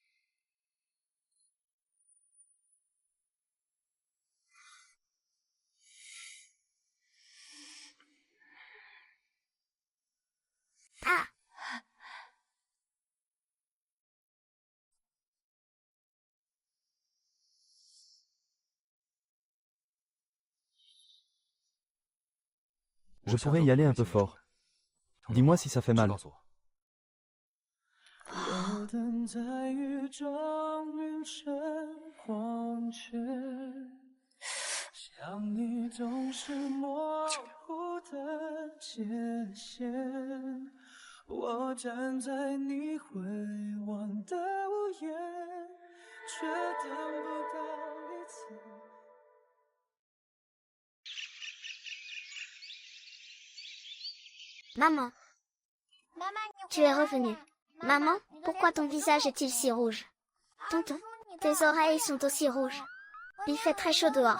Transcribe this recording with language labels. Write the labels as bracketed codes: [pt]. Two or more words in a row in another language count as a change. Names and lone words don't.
[fr] Ah! Je pourrais y aller un peu fort. Dis-moi si ça fait mal. [zh] 我等在雨中晕成黄泉，想你总是模糊的界限。我站在你回望的屋檐，却等不到一次。 [fr] Maman. Tu es revenue. Maman, pourquoi ton visage est-il si rouge? Tonton, tes oreilles sont aussi rouges. Il fait très chaud dehors.